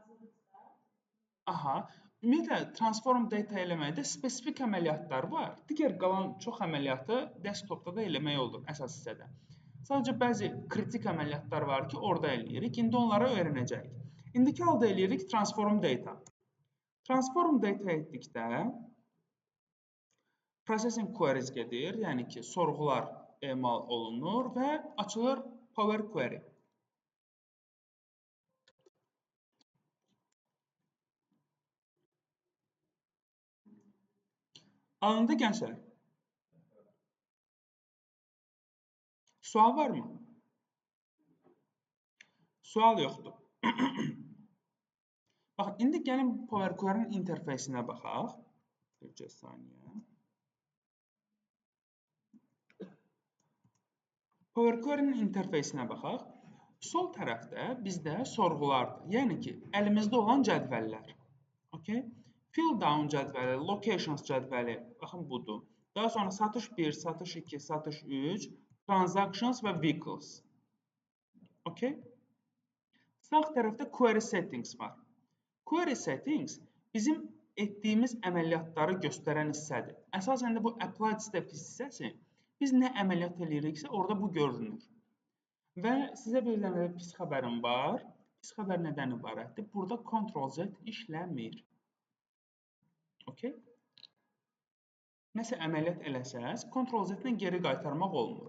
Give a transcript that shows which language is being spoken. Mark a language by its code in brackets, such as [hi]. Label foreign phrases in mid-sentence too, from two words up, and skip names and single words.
[az] Ümumiyyətlə, [en] transform data [az] eləməkdə spesifik əməliyyatlar var. Digər qalan çox əməliyyatı desktopda da eləmək olur əsas hissədə. Sadəcə bəzi kritik əməliyyatlar var ki, orada eləyirik. İndi onları öyrənəcəyik. İndiki halda eləyirik [en] transform data. Transform data [az] etdikdə [en] processing queries [az] gedir, yəni ki, sorğular emal olunur və açılır Power Query. Alındı gənclər. Sual varmı? Sual yoxdur. Baxın, indi gəlin Power Query-nin interfeysinə baxaq. Bir saniyə. Power Query-nin interfeysinə baxaq. Sol tərəfdə bizdə sorğulardır. Yəni ki, əlimizdə olan cədvəllər. Okay? [en] Fill down [az] cədvəli, locations cədvəli, baxın budur. Daha sonra satış 1, satış 2, satış 3, transactions və vehicles. Okay? Sağ tərəfdə [en] query settings [az] var. [en] Query settings [az] bizim etdiyimiz əməliyyatları göstərən hissədir. Əsasən də bu [en] applied step [az] hissəsi biz nə əməliyyat eləyiriksə orada bu görünür. Və sizə bir dənə pis xəbərim var. Pis xəbər nədən ibarətdir? Burada Ctrl-Z işləmir. Okay? Nəsə əməliyyat eləsəz, Ctrl-Z-lə geri qaytarmaq olmur.